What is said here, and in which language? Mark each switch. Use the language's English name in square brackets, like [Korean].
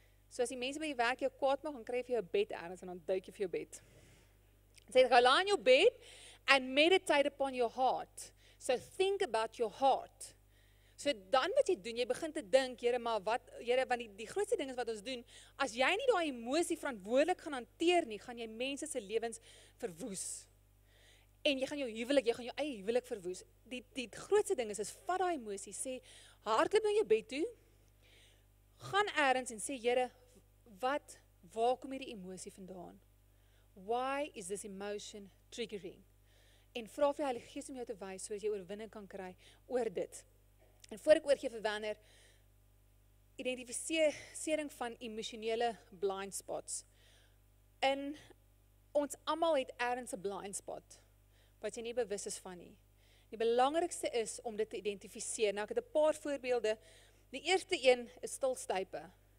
[Afrikaans] So as die mense by die werk jou kwaad maak, dan kry jy vir jou bed ergens, en dan duik jy vir jou bed. [English] Sê, go lie in your bed, and meditate upon your heart. So think about your heart. [Afrikaans] So dan wat jy doen, jy begin te dink, Here, maar wat, Here, want die grootste ding is wat ons doen, as jy nie daai emosie verantwoordelik gaan hanteer nie, gaan jy mense se lewens verwoes. En jy gaan jou eie huwelik verwoes. Die grootste ding is vat daai emosie, sê, hardloop na jou bed toe, gaan ergens en sê, Here, waar kom hierdie emosie vandaan? [English] Why is this emotion triggering? [Afrikaans] En vra vir die Heilige Gees om jou te wys, sodat jy oorwinning kan kry oor dit. En voor ek oorgee vir Werner, identifisering van emosionele blind spots. En ons almal het ergens 'n blind spot, wat jy nie bewus is van nie. Die belangrikste is om dit te identifiseer. Nou ek het 'n paar voorbeelde. Die eerste een is stilstype.